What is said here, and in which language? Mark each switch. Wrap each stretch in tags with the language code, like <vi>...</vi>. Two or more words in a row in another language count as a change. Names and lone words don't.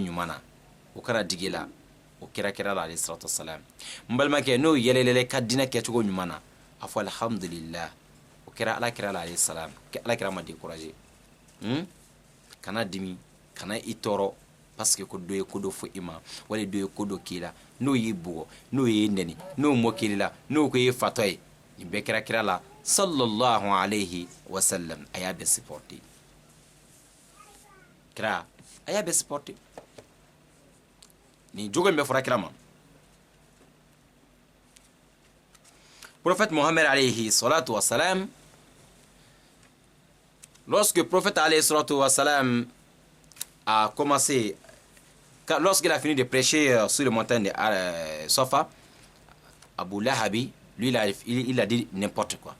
<bm>ɲuman na o kana digi la o kira la</bm> <ar>عليه الصلاة والسلام</ar> <bm>n balimakɛ n'o yɛlɛla ka diinɛ kɛcogo ɲuman na a fɔ alhamdulillah o kɛra ala kira</bm> <ar>عليه السلام</ar> <bm>ala kira ma décourager kana dimi kana i tɔɔrɔ</bm> <fr>parce que</fr> <bm>ko dɔ ye ko dɔ fɔ i ma wali dɔ ye ko dɔ k'i la n'o y'i bugɔ n'o y'i nɛni n'o mɔ kiri la n'o ko ye fatɔ ye nin bɛɛ kɛra kira la</bm> <ar>صلى الله عليه وسلم</ar> <bm>a y'a bɛɛ supporter kira a y'a bɛɛ supporter nin jogo in bɛɛ fɔra kira ma</bm> <fr>prophète Mohammed</fr> <ar>عليه الصلاة والسلام</ar> <fr>lorsque prophète</fr> <ar>عليه الصلاة والسلام</ar> <fr>a commencé, lorsqu'il a fini de prêcher sur le montagne de Safa, Abu Lahabi, lui, il a dit n'importe quoi.</fr>